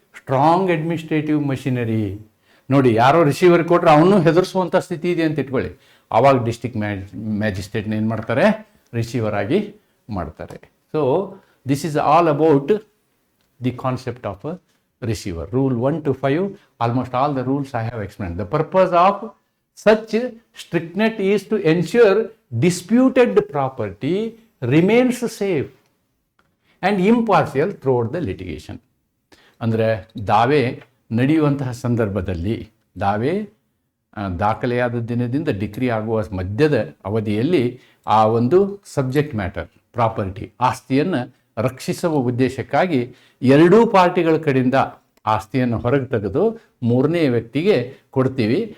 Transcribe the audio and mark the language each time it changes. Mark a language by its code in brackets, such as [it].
[kn] Strong administrative machinery. ನೋಡಿ, ಯಾರೋ receiver ಕೊಟ್ಟರೆ ಅವನು ಹೆದರಿಸುವಂಥ ಸ್ಥಿತಿ ಇದೆ ಅಂತ ಇಟ್ಕೊಳ್ಳಿ, ಆವಾಗ ಡಿಸ್ಟ್ರಿಕ್ಟ್ ಮ್ಯಾಜಿಸ್ಟ್ರೇಟ್ನ ಏನು ಮಾಡ್ತಾರೆ, ರಿಸೀವರ್ ಆಗಿ ಮಾಡ್ತಾರೆ. [en] So this is all about the concept of receiver. Rule 1 to 5, almost all the rules I have explained. The purpose of such strictness is to ensure disputed property remains safe and impartial throughout the litigation. [kn] ಅಂದರೆ ದಾವೆ ನಡೆಯುವಂತಹ ಸಂದರ್ಭದಲ್ಲಿ, ದಾವೆ ದಾಖಲೆಯಾದ ದಿನದಿಂದ decree ಆಗುವ ಮಧ್ಯದ ಅವಧಿಯಲ್ಲಿ ಆ ಒಂದು ಸಬ್ಜೆಕ್ಟ್ ಮ್ಯಾಟರ್ ಪ್ರಾಪರ್ಟಿ ಆಸ್ತಿಯನ್ನು ರಕ್ಷಿಸುವ ಉದ್ದೇಶಕ್ಕಾಗಿ ಎರಡೂ ಪಾರ್ಟಿಗಳ ಕಡೆಯಿಂದ ಆಸ್ತಿಯನ್ನು ಹೊರಗೆ ತೆಗೆದು ಮೂರನೇ ವ್ಯಕ್ತಿಗೆ ಕೊಡ್ತೀವಿ.